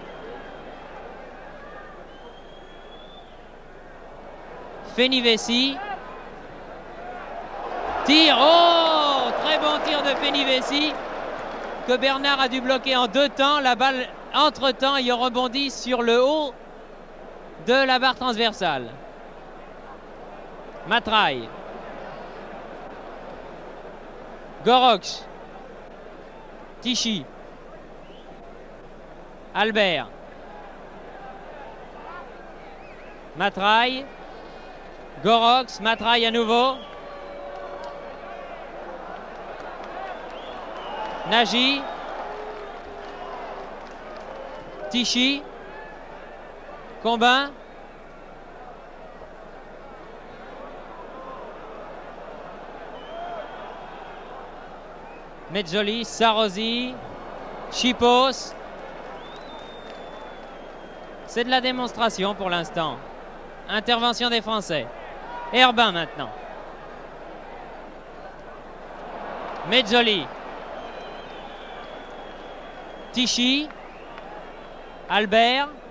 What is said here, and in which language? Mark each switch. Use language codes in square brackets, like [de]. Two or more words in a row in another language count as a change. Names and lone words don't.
[fr] Fenivesi. Tir. Oh! Très bon tir de Fenivesi que Bernard a dû bloquer en 2 temps. La balle, entre-temps, ayant rebondi sur le haut de la barre transversale. Matraille. Gorox. Tichy. Albert. Matraille. Gorox. Matraille à nouveau. Nagy. Tichy. Combin. Mezzoli. Sarrosi. Chipos. C'est de la démonstration pour l'instant. Intervention des Français. Herbin maintenant. Mezzoli. Tichy. Albert.